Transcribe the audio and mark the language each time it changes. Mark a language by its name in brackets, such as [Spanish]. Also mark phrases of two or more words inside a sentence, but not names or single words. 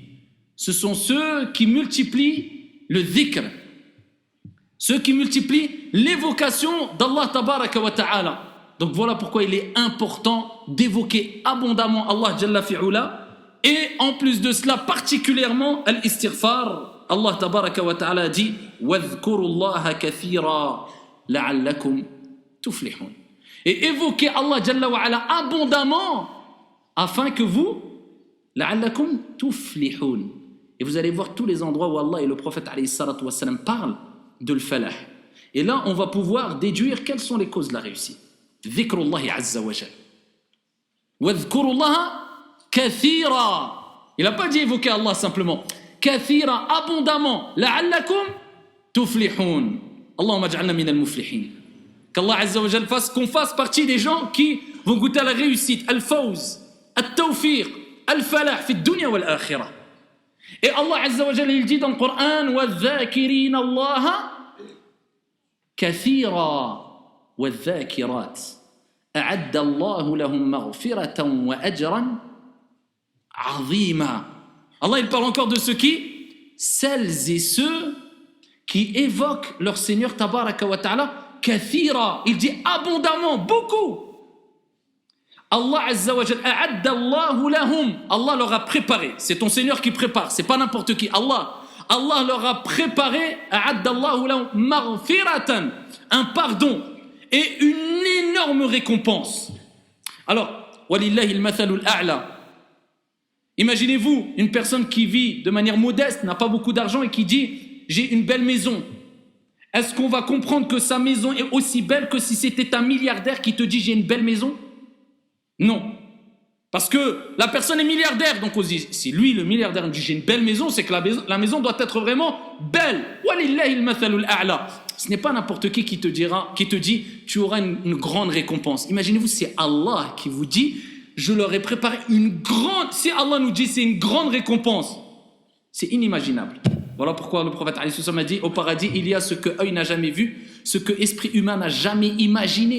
[French] Ce sont ceux qui multiplient le dhikr. Ceux qui multiplient l'évocation d' [Arabic] الله تبارك وتعالى. [French] Donc voilà pourquoi il est important d'évoquer abondamment [Arabic] الله جل في علاه. [French] Et en plus de cela, particulièrement al-istighfar. [Arabic] الله تبارك وتعالى dit وَاذْكُرُوا كثيرا لعلكم تفلحون. [French] Et évoquez [Arabic] الله جل وعلا [French] abondamment afin que vous [Arabic] لعلكم تفلحون. [French] Et vous allez voir tous les endroits où Allah et le prophète [Arabic] عليه الصلاة والسلام [French] parlent de le-falah. Et là, on va pouvoir déduire quelles sont les causes de la réussite. [Arabic] ذكر الله عز وجل واذكروا الله كثيرا. [French] Il n'a pas dit évoquer Allah simplement. [Arabic] Kathira, abondamment. لعلكم تفلحون. اللهم اجعلنا من المفلحين. [French] Qu' [Arabic] الله عز وجل [French] fasse qu'on fasse partie des gens qui vont goûter à la réussite, [Arabic] الفوز التوفيق الفلاح في الدنيا والآخرة. [French] Et [Arabic] الله عز وجل, [French] il dit dans le Coran, [Arabic] وَالذَّاكِرِينَ اللَّهَ كَثِيرًا وَالذَّاكِرَاتِ أَعَدَّ اللَّهُ لَهُمْ مَغْفِرَةً وَأَجْرًا عَظِيمًا. [French] Allah, il parle encore de ceux qui, celles et ceux qui évoquent leur Seigneur [Arabic] تبارك وتعالى, [French] kathira, il dit abondamment, beaucoup. [Arabic] الله عز وجل أعد الله لهم. [French] Allah leur a préparé. C'est ton Seigneur qui prépare, c'est pas n'importe qui. Allah leur a préparé, [Arabic] أعد الله لهم مغفرة, [French] un pardon et une énorme récompense. Alors, [Arabic] ولله المثل الأعلى. [French] Imaginez-vous une personne qui vit de manière modeste, n'a pas beaucoup d'argent et qui dit j'ai une belle maison. Est-ce qu'on va comprendre que sa maison est aussi belle que si c'était un milliardaire qui te dit j'ai une belle maison? Non. Parce que la personne est milliardaire, donc on se dit, si lui le milliardaire dit j'ai une belle maison, c'est que la maison doit être vraiment belle. [Arabic] ولله المثل الأعلى. [French] Ce n'est pas n'importe qui te dit tu auras une grande récompense. Imaginez-vous, c'est Allah qui vous dit je leur ai préparé une grande... Si Allah nous dit c'est une grande récompense, c'est inimaginable. Voilà pourquoi le prophète a dit au paradis, il y a ce que œil n'a jamais vu, ce que esprit humain n'a jamais imaginé.